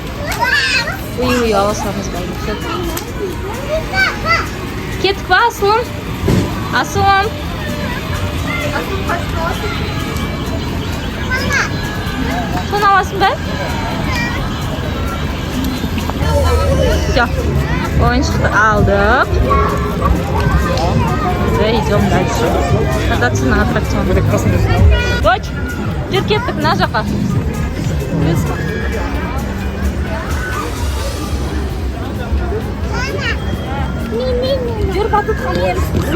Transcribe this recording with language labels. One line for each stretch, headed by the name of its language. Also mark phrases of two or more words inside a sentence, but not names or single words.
Kazakh: Үй аласамыз бәйді. Кеттік ба, асылым? Асылым. Соны аласың ба?
Russian: Все.
Kazakh: Ойыншықты алдық.
Russian: Идем дальше. Кататься на аттракционе. Дочь,
Kazakh: жүр кеттік мына жаққа. Жүр батутқа мінеміз.